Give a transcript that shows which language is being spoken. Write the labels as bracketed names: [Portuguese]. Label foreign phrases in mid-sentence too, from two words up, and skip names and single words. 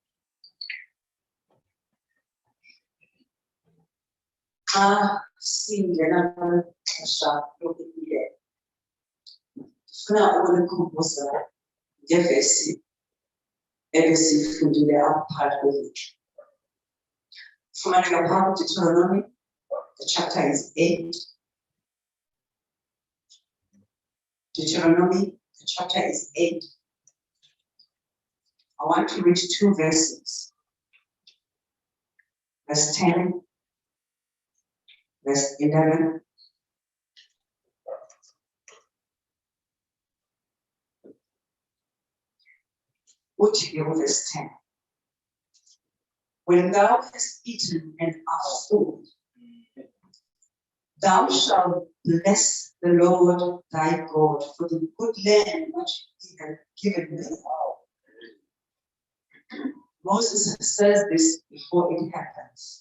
[Xhosa] Xa singena kwixesha lokubulela, ndifuna ukunikhumbuza ngevesi ebesiyifundile apha phakathi kwethu. Fumaneka phaa kuDeuteronomy, [English] the chapter is 8. Deuteronomy, the chapter is 8. I want to read 2 verses. Verse 10, verse 11. [Xhosa] Uthi ke verse 10. [English] When thou hast eaten and art full, thou shalt bless the Lord thy God for the good land which he hath given thee. Moses says this before it happens.